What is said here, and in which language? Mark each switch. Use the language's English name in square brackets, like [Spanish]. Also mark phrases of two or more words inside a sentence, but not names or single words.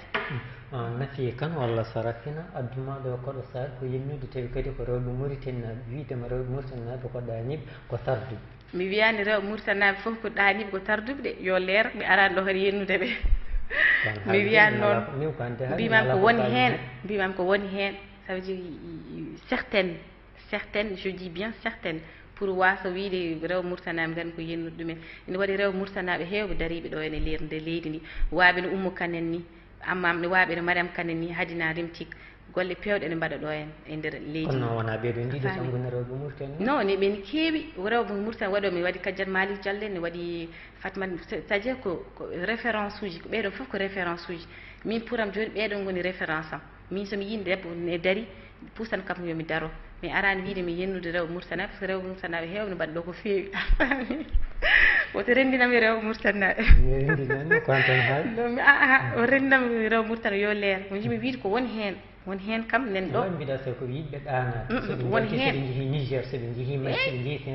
[Fula] nafi kan walla sarafina adduma ɗo koɗo saaha ko yimnude tawi kadi ko rewɓe Mauritanie naɓe wiidema rewɓe Mauritanie naɓe ko ɗaniɓe ko tarduɓe mi wiyani rewɓe Mauritanie naɓe foof ko ɗaniɓe ko tarduɓe de yo leer ɓe arani ɗo kadi yennude ɓe mi wiyani noon mbimami ko woni hen mbimami ko woni hen [French] ça veut dire certaines je dis bien certaines [Fula] pour wasa wiide rewɓe Mauritanie gandi ko yennude ɗumen ene waɗi rewɓe Mauritanie hewɓe dariɓe ɗo ene leer nde leydi ndi waaɓe no Oumou Kane en ni ammam ne waaɓe no Mariame Kane en ni Hadina Rimtik golle pewɗe ene mbaɗa ɗo en nder leydi kono wona ɓeeɗo ndiɗo tan goni rewɓe Mauritanie non ne ɓen keewi rewɓe Mauritanie waɗo mi waɗi Kadiat Malick Diallo ne waɗi Fatmata [French] c'est à dire [Fula] ko référence uji ko ɓeɗon foof ko référence uji min pouram joni ɓeɗon goni référence am min somi yii debbo ne dari puusan kam yomi daro mi arani wiide mi yennude rewɓe Mauritanie par ce que rewɓe Mauritanie hewɓe ne mbaɗa ɗo ko feewi woto rendinami rewɓe Mauritanie ɗum o rendinami rewɓe Mauritanie yo leer mo jimi wiide ko woni hen kam nen ɗo mbiɗa so ko yiɗɓe ɗanade woni hen soɓe jeehi Niger soɓe jeehi Mali soɓe jeehi